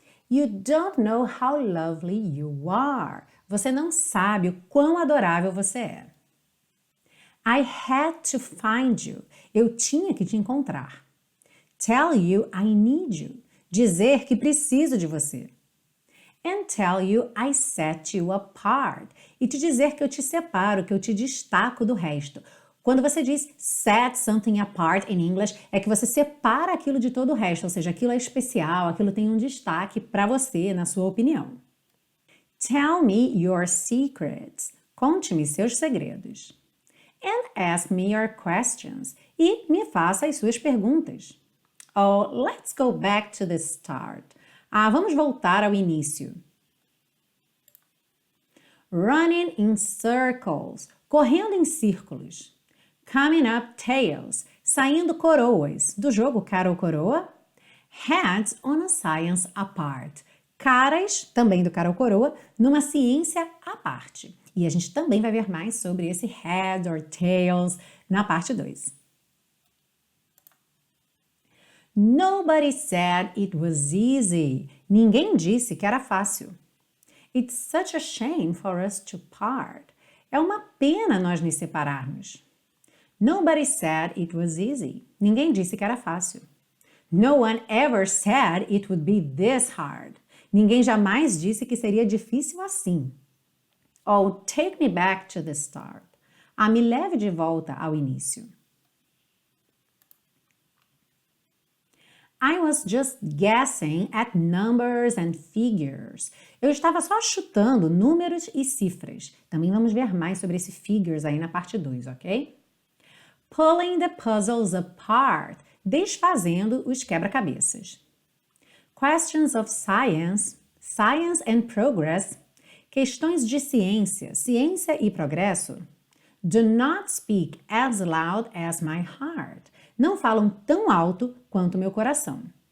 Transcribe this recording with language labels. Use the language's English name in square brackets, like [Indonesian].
[English] You don't know how lovely you are. [Portuguese] Você não sabe o quão adorável você é. [English] I had to find you. [Portuguese] Eu tinha que te encontrar. [English] Tell you I need you. [Portuguese] Dizer que preciso de você. [English] And tell you I set you apart. [Portuguese] E te dizer que eu te separo, que eu te destaco do resto. Quando você diz [English] set something apart [Portuguese] in English, é que você separa aquilo de todo o resto, ou seja, aquilo é especial, aquilo tem um destaque para você, na sua opinião. [English] Tell me your secrets. [Portuguese] Conte-me seus segredos. [English] And ask me your questions. [Portuguese] E me faça as suas perguntas. [English] Oh, let's go back to the start. [Portuguese] Vamos voltar ao início. [English] Running in circles. [Portuguese] Correndo em círculos. [English] Coming up tails. [Portuguese] Saindo coroas. Do jogo cara ou coroa. [English] Heads on a science apart. [Portuguese] Caras, também do cara ou coroa, numa ciência à parte. E a gente também vai ver mais sobre esse [English] head or tails [Portuguese] na parte 2. [English] Nobody said it was easy. [Portuguese] Ninguém disse que era fácil. [English] It's such a shame for us to part. [Portuguese] É uma pena nós nos separarmos. [English] Nobody said it was easy. [Portuguese] Ninguém disse que era fácil. [English] No one ever said it would be this hard. [Portuguese] Ninguém jamais disse que seria difícil assim. [English] Oh, take me back to the start. [Portuguese] Me leve de volta ao início. [English] I was just guessing at numbers and figures. [Portuguese] Eu estava só chutando números e cifras. Também vamos ver mais sobre esse figures aí na parte 2, ok? [English] Pulling the puzzles apart. [Portuguese] Desfazendo os quebra-cabeças. [English] Questions of science, science and progress. [Portuguese] Questões de ciência, ciência e progresso. [English] Do not speak as loud as my heart. [Portuguese] Não falam tão alto quanto meu coração.